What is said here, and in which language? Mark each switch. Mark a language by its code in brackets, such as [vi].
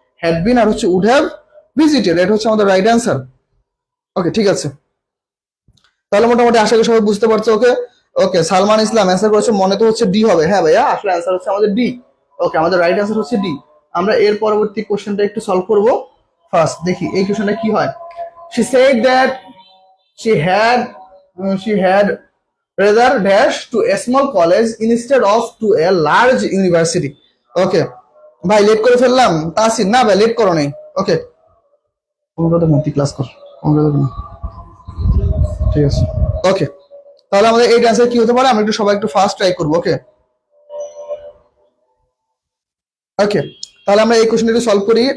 [bn] Had been আর হচ্ছে would have visited, এটা হচ্ছে আমাদের রাইট অ্যান্সার। ওকে, ঠিক আছে, তাহলে মোটামুটি আশা করি সবাই বুঝতে পারছো। ওকে, ওকে, সালমান ইসলাম অ্যান্সার করেছে, মনে তো হচ্ছে ডি হবে। হ্যাঁ ভাইয়া, আসলে অ্যান্সার হচ্ছে আমাদের ডি। ওকে, আমাদের রাইট অ্যান্সার হচ্ছে ডি। আমরা এর পরবর্তী কোশ্চেনটা একটু সলভ করব। ফার্স্ট দেখি এই কোশ্চেনটা কি হয়। [en] she said that she had she had rather dash to a small college instead of to a large university. [bn] ওকে, ভাই লেট করে ফেললাম তাসিন, না ভাই লেট করো নাই। ওকে, ক্লাস কর, ঠিক আছে। ওকে, তাহলে আমাদের এই অ্যান্সার কি হতে পারে, আমরা একটু সবাই একটু ফাস্ট ট্রাই করবো। ওকে, ওকে, তাহলে আমরা এই কোশ্চেনটা একটু সলভ করি।